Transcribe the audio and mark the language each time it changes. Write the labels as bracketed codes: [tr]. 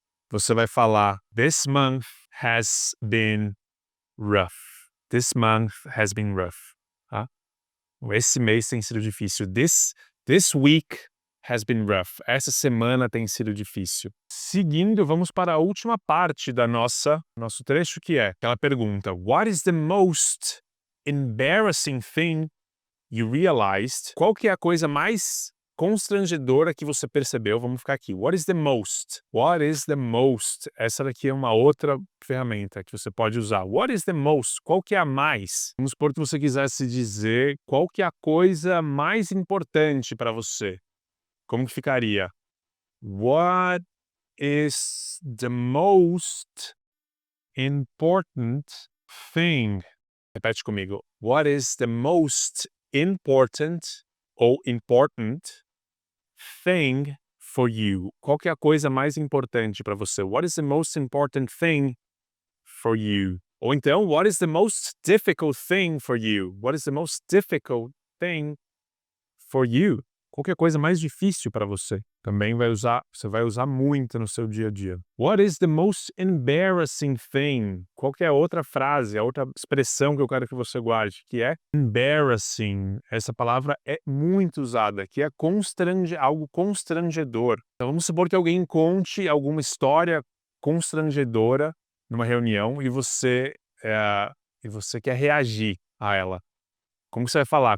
[pt] Você vai falar, [en] this month has been rough. This month has been rough. [pt] Tá? Esse mês tem sido difícil. [en] This week has been rough. [pt] Essa semana tem sido difícil. Seguindo, vamos para a última parte da nosso trecho, que é aquela pergunta. [en] What is the most embarrassing thing you realized? [pt] Qual que é a coisa mais constrangedora que você percebeu? Vamos ficar aqui. [en] What is the most? What is the most? [pt] Essa daqui é uma outra ferramenta que você pode usar. [en] What is the most? [pt] Qual que é a mais? Vamos supor que você quisesse dizer qual que é a coisa mais importante para você. Como que ficaria? [en] What is the most important thing? [pt] Repete comigo. [en] What is the most important ou important thing for you? [pt] Qual que é a coisa mais importante para você? [en] What is the most important thing for you? Ou então, what is the most difficult thing for you? What is the most difficult thing for you? [pt] Qualquer coisa mais difícil para você, também você vai usar muito no seu dia a dia. [en] What is the most embarrassing thing? [pt] Qual que é a outra frase, a outra expressão que eu quero que você guarde, que é embarrassing. Essa palavra é muito usada, que é algo constrangedor. Então vamos supor que alguém conte alguma história constrangedora numa reunião e você quer reagir a ela. Como você vai falar?